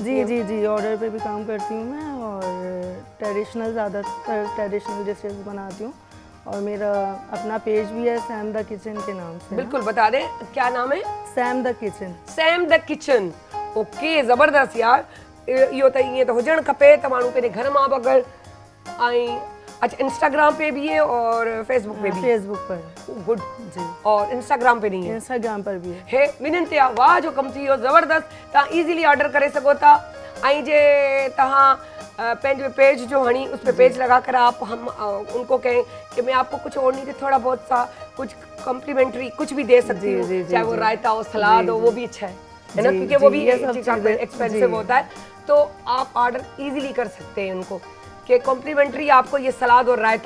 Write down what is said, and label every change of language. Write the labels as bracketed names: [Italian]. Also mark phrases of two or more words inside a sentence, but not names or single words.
[Hindi] जी हैं? जी जी ऑर्डर पे भी काम करती हूँ मैं, और ट्रेडिशनल, ज़्यादातर [English] traditional dishes [Hindi] बनाती हूँ। और मेरा अपना पेज भी है, सैम द किचन के नाम से। बिल्कुल बता दें, क्या नाम है? सैम द किचन। सैम द किचन। ओके, ज़बरदस्त यार। [Sindhi] इहो त ईअं त हुजणु खपे त माण्हू पंहिंजे घर मां बि अगरि, ऐं [Hindi] अच्छा इंस्टाग्राम पे भी है और फेसबुक पे भी? फेसबुक पर। गुड जी। और इंस्टाग्राम पे नहीं है? इंस्टाग्राम पर भी है। [Sindhi] हे विनंती आहे, वाह जो कम थी वियो, ज़बरदस्त। तव्हां [English] easily order [Sindhi] करे सघो था। ऐं जे तव्हां पेज पेज जो हणी [Hindi] उस पे पेज लगा कर आप हम उनको कहें कि मैं आपको कुछ और नहीं थे, थोड़ा बहुत सा कुछ कॉम्प्लीमेंट्री कुछ भी दे सकती हूँ, चाहे वो रायता हो, सलाद हो, वो भी अच्छा है ना, क्योंकि वो भी एक्सपेंसिव होता है। तो आप [English] order easily [Hindi] कर सकते हैं उनको कि कॉम्प्लीमेंट्री आपको ये सलाद और रायता